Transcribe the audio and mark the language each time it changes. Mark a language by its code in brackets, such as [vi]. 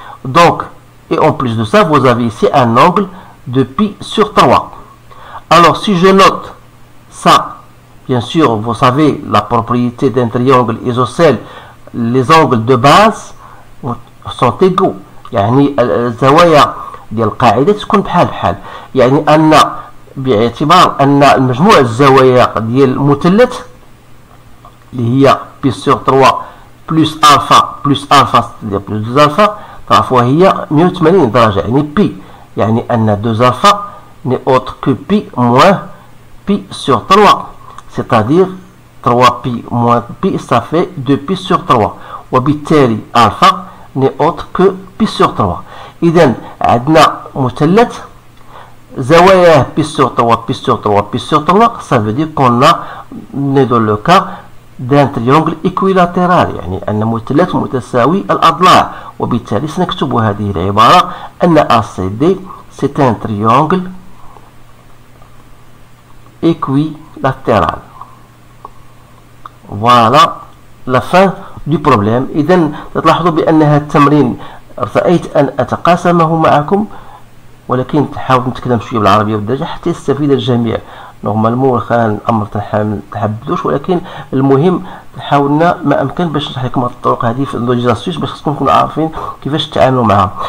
[fr] donc et en plus de ça vous avez ici un angle de pi sur 3. alors si je note ça, bien sûr vous savez la propriété d'un triangle isocèle, les angles de base sont égaux. [ar] يعني الزوايا ديال القاعدة تكون بحال بحال. يعني أن باعتبار أن المجموع الزوايا ديال المثلث اللي هي بي سور 3 بلس ألفا بلس ألفا بلس 2 ألفا تعرفوا هي 180 درجة يعني بي. يعني أن [fr] 2 ألفا n'est autre que pi moins pi sur 3. c'est-à-dire 3 pi moins pi ça fait 2 pi sur 3 وبالتالي ألفا n'est autre que pi sur 3. [ar] إذن عندنا مثلث زواياه [fr] pi sur 3 pi sur 3 pi sur 3 ça veut dire qu'on a né dans le cas d'un triangle équilatéral. [ar] يعني أن مثلث متساوي الأضلاع وبالتالي سنكتب هذه العبارة أن ACD [fr] c'est un triangle équilatéral. voilà la fin du problème. [ar] إذا تلاحظوا بأن هذا التمرين رأيت أن أتقاسمه معكم ولكن تحاول نتكلم شويه بالعربيه والدارجه حتى يستفيد الجميع. نورمالمون واخا الامر تحبدوش ولكن المهم حاولنا ما امكن باش نشرح لكم الطرق هذه في اللوجيزاسيوس باش تكونوا عارفين كيفاش تتعاملوا معها.